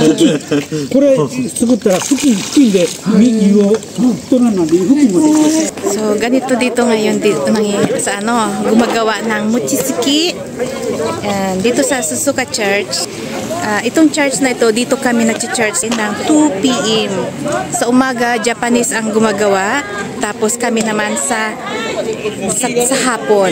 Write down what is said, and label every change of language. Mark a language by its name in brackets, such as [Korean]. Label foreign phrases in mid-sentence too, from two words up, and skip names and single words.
[Japanese] これ作ったら布巾で湯を取らないで布巾もできる。 [Filipino] So, ganito dito ngayon sa gumagawa ng mochisuki. Dito sa Suzuka Church. Itong church na ito, dito kami nag-church ng 2 p.m. Sa umaga, Japanese ang gumagawa. Tapos kami naman sa hapon.